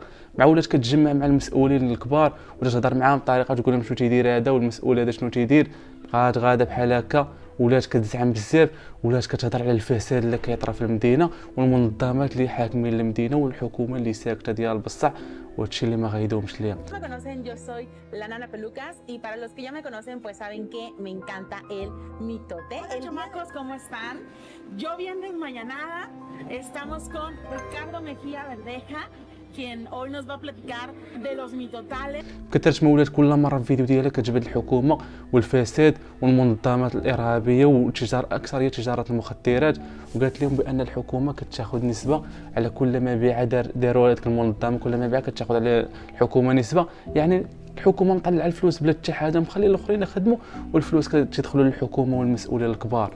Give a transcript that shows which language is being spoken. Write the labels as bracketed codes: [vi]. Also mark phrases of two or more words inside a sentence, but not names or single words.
[ar] مع ولات كتجمع مع المسؤولين الكبار وتهضر معاهم بطريقه تقول لهم شنو تيدير هذا والمسؤول هذا شنو تيدير، بقات غاده بحال هكا، ولات كتزعم بزاف، ولات كتهضر على الفساد اللي كيطرا في المدينه والمنظمات اللي حاكمين المدينه والحكومه اللي ساكته ديال بصح، وهادشي اللي ما غايدهمش ليها. [es] Me conocen, yo soy la Nana Pelucas y para los que ya me conocen pues saben que me encanta el mitote. Hola chamacos, ¿cómo están? Yo bien desmañanada, estamos con Ricardo Mejía Verdeja, quien hoy nos va a platicar de los mitotales. [ar] كثرت ما ولات كل مره الفيديو ديالها كتجبد الحكومه والفساد والمنظمات الارهابيه والتجار، اكثريه تجاره المخدرات، وقالت لهم بان الحكومه كتاخذ نسبه على كل مبيعه داروا هذيك المنظمه، كل مبيعه كتاخذ على الحكومه نسبه، يعني الحكومه مطلعه الفلوس بلا حتى حاجه، مخلي الاخرين يخدموا والفلوس كتدخلوا للحكومه والمسؤولين الكبار.